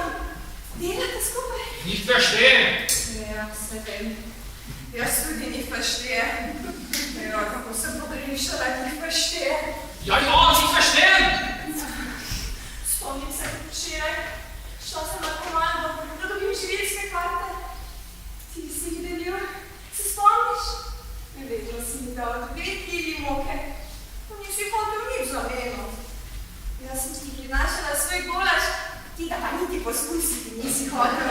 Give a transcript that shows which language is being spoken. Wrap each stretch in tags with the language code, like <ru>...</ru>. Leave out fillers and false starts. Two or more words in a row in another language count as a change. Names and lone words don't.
<sl>Delate skupaj?</sl> <de>Nicht verstehen.</de> <sl>Ja, se vem. Jaz tudi ni verstehe. Ja, kako sem pogrešala, ni verstehe.</sl> <de>Ja, nicht verstehen.</de> <sl>Spomnim se včeraj, šla sem na komando, da dobim živilske karte. Ti si jih delil, se spomniš? Vedno si mi dal 2 kili moke. Nisi hotel nič za meno. Jaz sem ti prinašala svoj golaž, ti ga pa niti poskusiti nisi hotel.</sl>